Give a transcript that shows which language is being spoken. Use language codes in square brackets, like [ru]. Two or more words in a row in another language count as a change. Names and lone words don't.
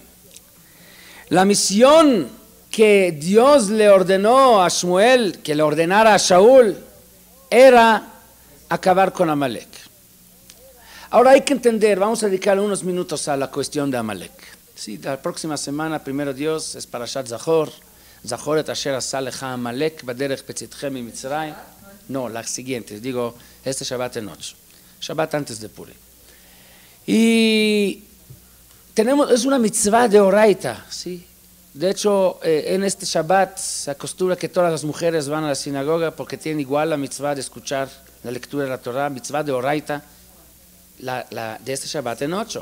[es] La misión que Dios le ordenó a Shmuel, que le ordenara a Shaul, era acabar con Amalek. Ahora hay que entender, vamos a dedicar unos minutos a la cuestión de Amalek. Sí, la próxima semana, primero Dios, es [he] פרשת זכור. זכור את אשר עשה לך עמלק בדרך בצאתכם ממצרים. [es] No, la siguiente, digo, este Shabbat en noche. Shabbat antes de Purim. Y es una mitzvah de Oraita, ¿sí? De hecho, en este Shabbat se acostumbra que todas las mujeres van a la sinagoga porque tienen igual la mitzvah de escuchar la lectura de la Torah, mitzvah de Oraita, de este Shabbat en 8.